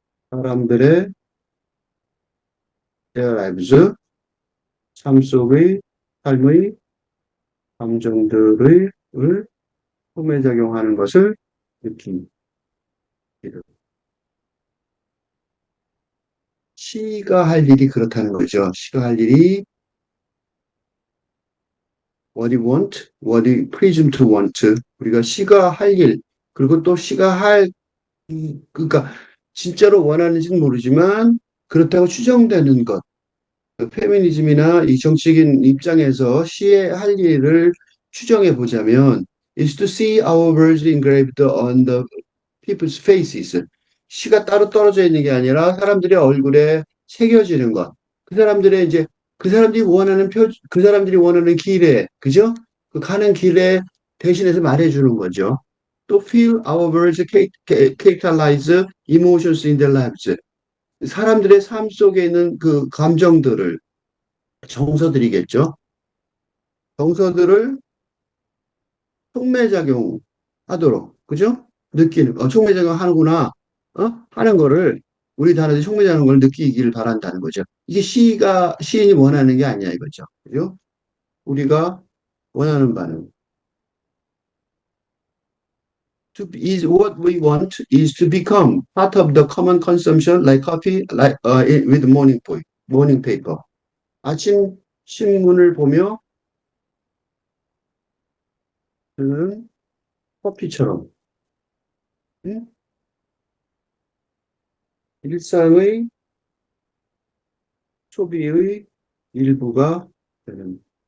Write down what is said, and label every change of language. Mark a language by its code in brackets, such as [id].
[ko] 사람들의 [en] their lives, [ko] 삶 속의 삶의 감정들의 을 속매작용하는 것을 느끼는. 시가 할 일이 그렇다는 거죠. 시가 할 일이 [en] what you want, what you presume to want. [ko] 우리가 시가 할 일, 그리고 또 시가 할, 그러니까 진짜로 원하는지는 모르지만 그렇다고 추정되는 것. 그 페미니즘이나 이 정치적인 입장에서 시의 할 일을 추정해 보자면 [en] is to see our words engraved on the people's faces. [ko] 시가 따로 떨어져 있는 게 아니라 사람들의 얼굴에 새겨지는 것. 그 사람들의 이제 그 사람들이 원하는 길에, 그죠? 그 가는 길에 대신해서 말해주는 거죠. [en] 또 feel our words characterize emotions in their lives. [ko] 사람들의 삶 속에 있는 그 감정들을 정서들이겠죠. 정서들을 촉매작용 하도록, 그죠? 느끼는, 촉매작용 하는구나, 하는 거를, 우리 단어들이 촉매작용하는 걸 느끼기를 바란다는 거죠. 이게 시인이 원하는 게 아니야, 이거죠. 그죠? 우리가 원하는 바는, [en] what we want is to become part of the common consumption like coffee, with morning paper. [ko] 아침 신문을 보며, 는 커피처럼, 음? 일상의 소비의 일부가 되는.